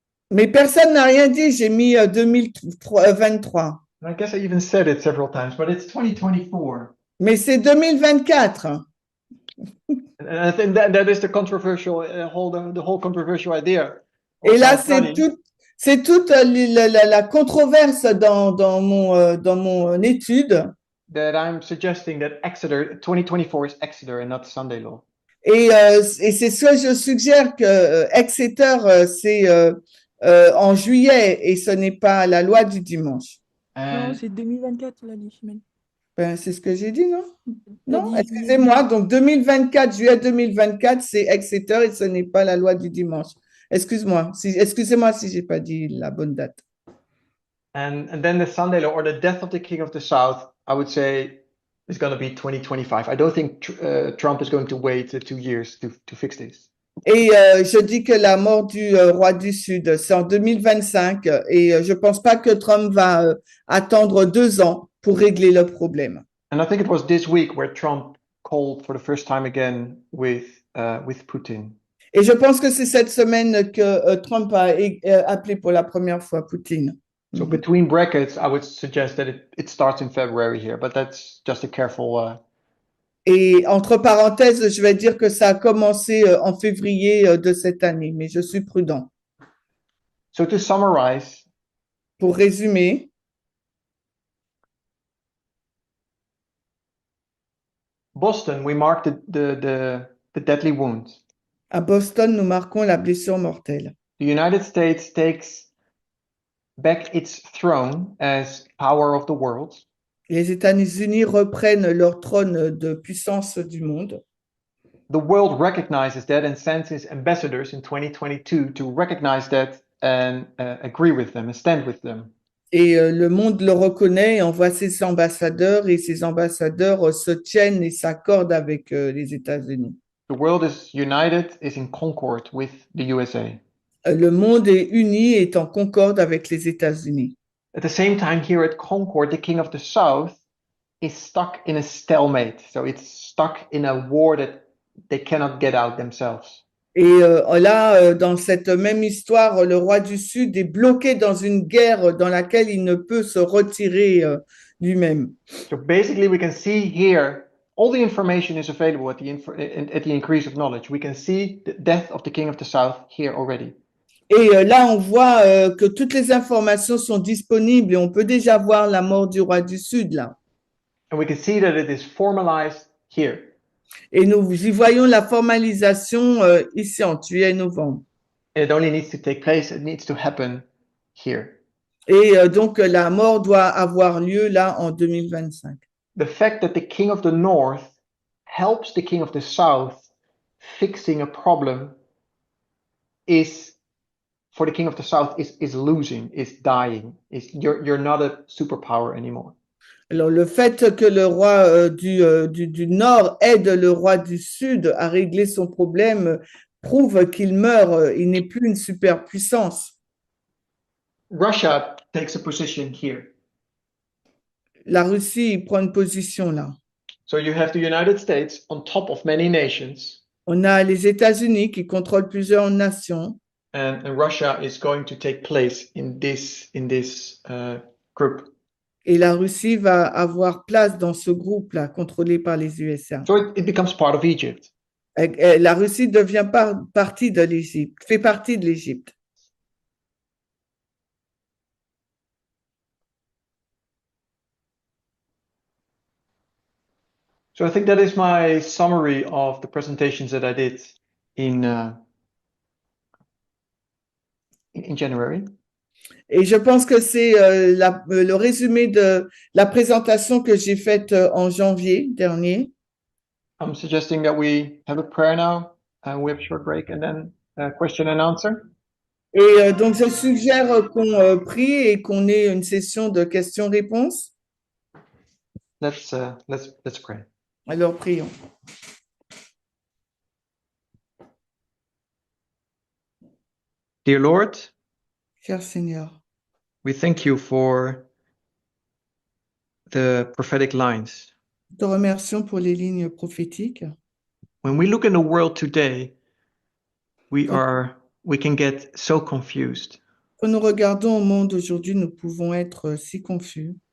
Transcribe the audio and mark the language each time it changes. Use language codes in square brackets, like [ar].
[fr] Mais personne n'a rien dit, j'ai mis 2023. [en] I guess I even said it several times, but it's 2024. [fr] Mais c'est 2024. [en] And I think that is the controversial the whole controversial idea. [fr] Et là, c'est toute la controverse dans mon étude. [en] That I'm suggesting that Exeter 2024 is Exeter and not Sunday law. [fr] Et c'est ce que je suggère que Exeter c'est en juillet et ce n'est pas la loi du dimanche. Non, c'est 2024, tu l'as dit, Chimène. Ben, c'est ce que j'ai dit, non? Non, excusez-moi. Donc, 2024, juillet 2024, c'est Exeter et ce n'est pas la loi du dimanche. Excusez-moi si j'ai pas dit la bonne date. [en] And then the Sunday law, or the death of the King of the South, I would say is going to be 2025. I don't think Trump is going to wait 2 years to fix this. [fr] Et je dis que la mort du roi du Sud, c'est en 2025 et je pense pas que Trump va attendre 2 ans pour régler le problème. [en] And I think it was this week where Trump called for the first time again with Putin. [fr] Et je pense que c'est cette semaine que Trump a appelé pour la première fois Poutine. [en] So between brackets, I would suggest that it starts in February here, but that's just a careful. [fr] Et entre parenthèses, je vais dire que ça a commencé en février de cette année, mais je suis prudent. [en] So to summarize, [fr] pour résumer, [en] Boston, we marked the deadly wound. [fr] À Boston, nous marquons la blessure mortelle. [en] The United States takes back its throne as power of the world. [fr] Les États-Unis reprennent leur trône de puissance du monde. [en] The world recognizes that and sends its ambassadors in 2022 to recognize that and agree with them and stand with them. [fr] Et le monde le reconnaît et envoie ses ambassadeurs et ses ambassadeurs se tiennent et s'accordent avec les États-Unis. [en] The world is united, is in concord with the USA. [fr] Le monde est uni et est en concorde avec les États-Unis. [en] At the same time, here at Concord, the king of the South is stuck in a stalemate. So it's stuck in a war that they cannot get out themselves. [fr] Et là, dans cette même histoire, le roi du Sud est bloqué dans une guerre dans laquelle il ne peut se retirer lui-même. [en] So basically, we can see here all the information is available at the increase of knowledge. We can see the death of the king of the South here already. [fr] Et là, on voit que toutes les informations sont disponibles et on peut déjà voir la mort du roi du Sud là. [en] And we can see that it is formalized here. [fr] Et nous y voyons la formalisation ici en juillet-novembre. [en] It only needs to take place, it needs to happen here. [fr] Et donc, la mort doit avoir lieu là en 2025. [en] The fact that the king of the North helps the king of the South fixing a problem is, for the king of the South, is losing, is dying. You're not a superpower anymore. [fr] Alors, le fait que le roi du Nord aide le roi du Sud à régler son problème prouve qu'il meurt, il n'est plus une superpuissance. [en] Russia takes a position here. [fr] La Russie prend une position là. [en] So you have the United States on top of many nations, [fr] On a les États-Unis qui contrôlent plusieurs nations [en] and Russia is going to take place in this group. [fr] et la Russie va avoir place dans ce groupe-là, contrôlé par les USA. [en] So it becomes part of Egypt. [fr] La Russie devient partie de l'Égypte, fait partie de l'Égypte. [en] So I think that is my summary of the presentations that I did in January. [fr] Et je pense que c'est le résumé de la présentation que j'ai faite en janvier dernier. [en] I'm suggesting that we have a prayer now, and we have a short break, and then question and answer. [fr] Et donc, je suggère qu'on prie et qu'on ait une session de questions-réponses. [en] Let's pray. [fr] Alors, prions. [en] Dear Lord, [fr] Cher Seigneur, [en] we thank you for the prophetic lines. [fr] nous te remercions pour les lignes prophétiques. [en] When we look in the world today, we can get so confused. [fr] Quand nous regardons au monde aujourd'hui, nous pouvons être si confus.